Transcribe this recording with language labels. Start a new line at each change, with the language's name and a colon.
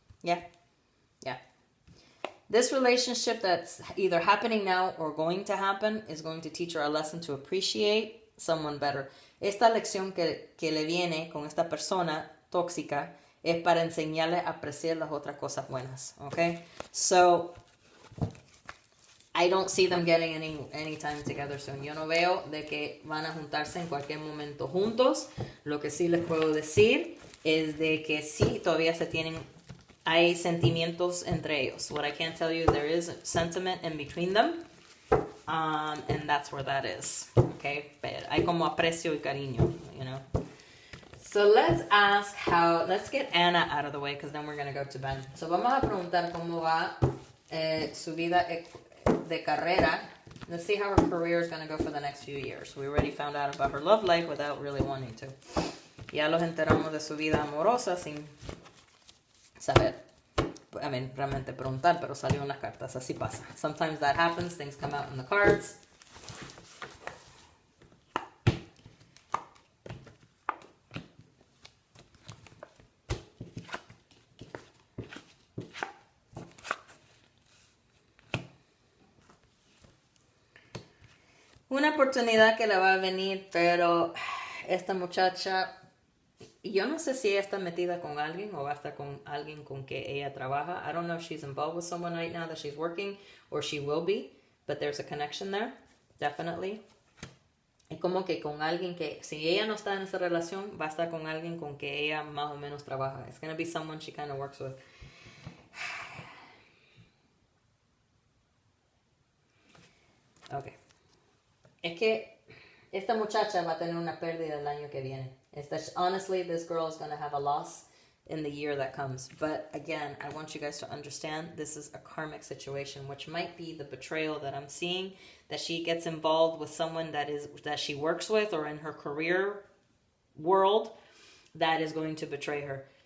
English: Yeah. This relationship that's either happening now or going to happen is going to teach her a lesson to appreciate someone better.
Spanish: Esta lección que le viene con esta persona tóxica es para enseñarle a apreciar las otras cosas buenas.
English: Okay? So, I don't see them getting any time together soon.
Spanish: Yo no veo de que van a juntarse en cualquier momento juntos. Lo que sí les puedo decir es de que sí, todavía hay sentimientos entre ellos.
English: What I can tell you, there is sentiment in between them. And that's where that is. Okay?
Spanish: Pero hay como aprecio y cariño,
English: you know. So let's get Anna out of the way because then we're going to go to Ben.
Spanish: So vamos a preguntar cómo va su vida de carrera.
English: Let's see how her career is going to go for the next few years. We already found out about her love life without really wanting to.
Spanish: Ya los enteramos de su vida amorosa sin saber. Realmente preguntar, pero salió en las cartas. Así pasa.
English: Sometimes that happens. Things come out in the cards.
Spanish: Una oportunidad que le va a venir, pero esta muchacha, yo no sé si ella está metida con alguien o va a estar con alguien con que ella trabaja.
English: I don't know if she's involved with someone right now that she's working or she will be, but there's a connection there, definitely.
Spanish: Es como que con alguien que, si ella no está en esa relación, va a estar con alguien con que ella más o menos trabaja.
English: It's going to be someone she kind of works with. Okay.
Spanish: Es que esta muchacha va a tener una pérdida el año que viene.
English: Honestly, this girl is going to have a loss in the year that comes. But again, I want you guys to understand this is a karmic situation, which might be the betrayal that I'm seeing, that she gets involved with someone that she works with or in her career world that is going to betray her.